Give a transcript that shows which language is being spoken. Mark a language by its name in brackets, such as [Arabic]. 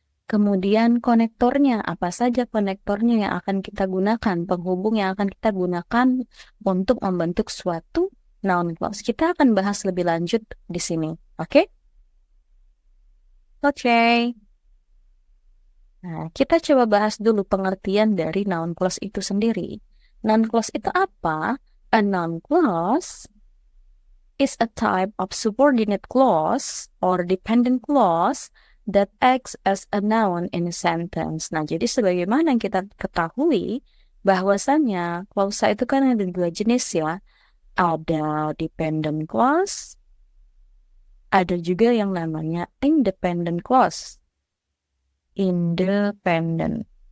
[Indonesian] Kemudian konektornya, apa saja konektornya yang akan kita gunakan, penghubung yang akan kita gunakan untuk membentuk suatu noun clause. Kita akan bahas lebih lanjut di sini, oke? Oke. Nah, kita coba bahas dulu pengertian dari noun clause itu sendiri. Noun clause itu apa? [English] A noun clause is a type of subordinate clause or dependent clause that acts as a noun in a sentence. [Indonesian] Nah, jadi sebagaimana yang kita ketahui, bahwasannya klausa itu kan ada dua jenis ya. Ada dependent clause, ada juga yang namanya independent clause. Independent.